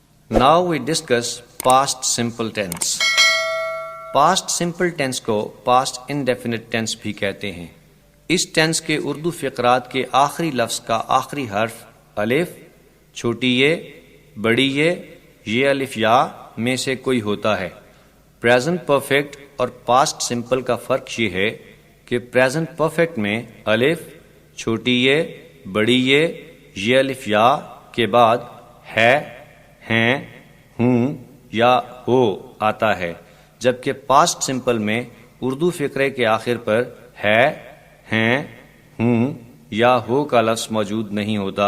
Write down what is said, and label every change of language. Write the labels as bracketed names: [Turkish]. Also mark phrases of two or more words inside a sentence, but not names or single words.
[English] Now we discuss past simple tense. Past simple tense کو past indefinite tense [Urdu] بھی کہتے ہیں. اس ٹینس کے اردو فقرات کے آخری لفظ کا آخری حرف الف، چھوٹی یہ، بڑی یہ الف یا میں سے کوئی ہوتا ہے. [English] present perfect and past simple [Urdu] کا فرق یہ ہے کہ [English] present perfect [Urdu] میں الف، چھوٹی یہ، بڑی یہ الف یا کے بعد ہے، ہیں، ہوں یا ہو آتا ہے، جبکہ [English] past simple [Urdu] میں اردو فقرے کے آخر پر ہے، ہیں، ہوں یا ہو کا لفظ موجود نہیں ہوتا.